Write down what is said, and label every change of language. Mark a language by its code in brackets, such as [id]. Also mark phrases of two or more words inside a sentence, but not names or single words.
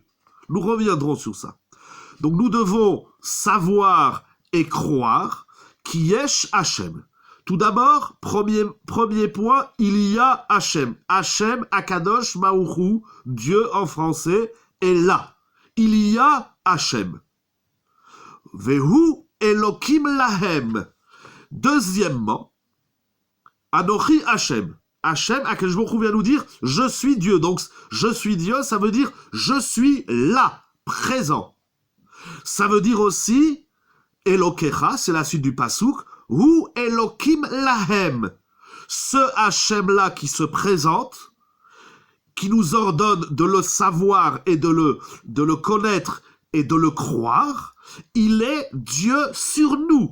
[fr] Nous reviendrons sur ça. Donc nous devons savoir et croire qui [he] יש השם. [fr] Tout d'abord, premier point, il y a Hashem. Hashem, Akadosh Baruch Hu, Dieu en français, est là. Il y a Hashem. [he] והוא אלוקים להם. [fr] Deuxièmement, [he] אנוכי השם. [fr] Hachem, Akadosh Baruch Hu vient nous dire « Je suis Dieu ». Donc, « Je suis Dieu », ça veut dire « Je suis là, présent ». Ça veut dire aussi « Elokecha », c'est la suite du Pasuk, « [he] הוא אלוקים להם ». [fr] Ce Hachem-là qui se présente, qui nous ordonne de le savoir et de le connaître et de le croire, il est Dieu sur nous.